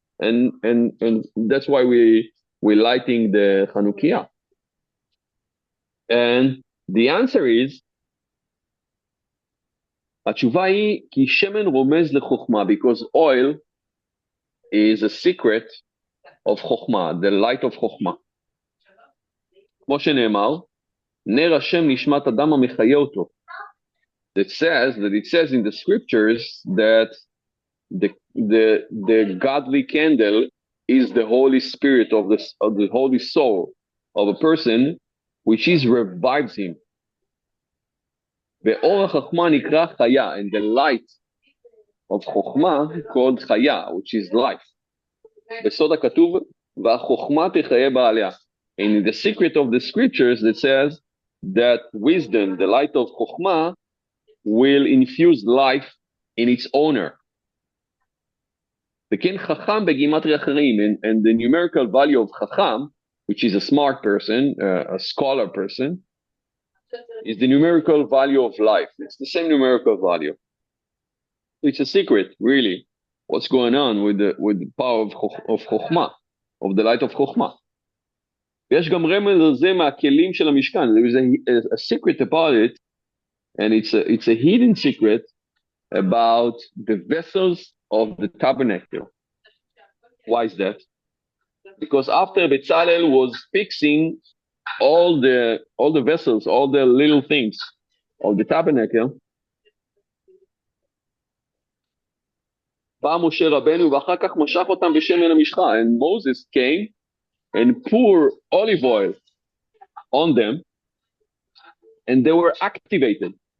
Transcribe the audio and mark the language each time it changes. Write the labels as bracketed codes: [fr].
[en] And that's why we're lighting the Chanukiah. And the answer is, [he] התשובה היא כי שמן רומז לחוכמה, [en] because oil is a secret of חוכמה, the light of חוכמה. [he] כמו שנאמר, נר השם נשמת אדם המחיה אותו. [en] It says in the scriptures that the godly candle is the Holy Spirit of the Holy Soul of a person, which is revives him. [he] ואור החוכמה נקרא חיה, [en] and the light of חוכמה called חיה, which is life. [he] בסוד הכתוב, והחוכמה תחיה בעליה. [en] And in the secret of the scriptures that says that wisdom, the light of חוכמה, will infuse life in its owner. [he] וכן חכם בגימטריה אחרים, [en] and the numerical value of חכם, which is a smart person, a scholar person, is the numerical value of life. It's the same numerical value. It's a secret, really, what's going on with the power of חוכמה, of the light of חוכמה. [he] ויש גם רמז על זה מהכלים של המשכן. [en] There is a secret about it, and it's a hidden secret about the vessels of the tabernacle. Why is that? because after Bezalel was fixing all the vessels, all the little things of the tabernacle, [he] בא משה רבנו ואחר כך משך אותם בשמן המשחה, [en] and Moses came and poured olive oil on them, and they were activated.